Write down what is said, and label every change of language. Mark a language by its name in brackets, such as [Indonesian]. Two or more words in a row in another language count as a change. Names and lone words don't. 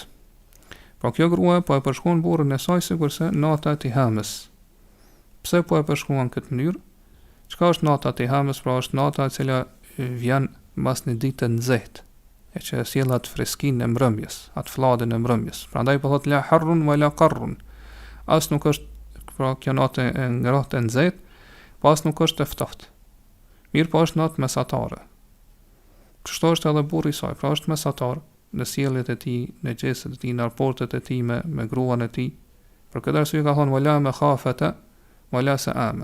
[Albanian] Pra kjo grua po e përshkruan burrin e saj sikurse nata e tihamës. Pse po e përshkruan këtë mënyrë? Çka është nata e tihamës? Pra është nata e cila vjen mbas një dite të nxehtë, e që sjell atë freskinë e mbrëmjes, atë flladën e mbrëmjes. Prandaj po thot [Arabic] لا حر ولا قر. [Albanian] As nuk është pra kjo natë e ngrohtë e nxehtë, pas nuk është e ftoftë. Mirë po është natë mesatare. Kështu është edhe burri i saj, pra është mesatar në sjelljet e tij, në gjëset e tij, në raportet e tij me gruan e tij. Për këtë arsye ka thonë [Arabic] ولا مخافة ولا سآمة.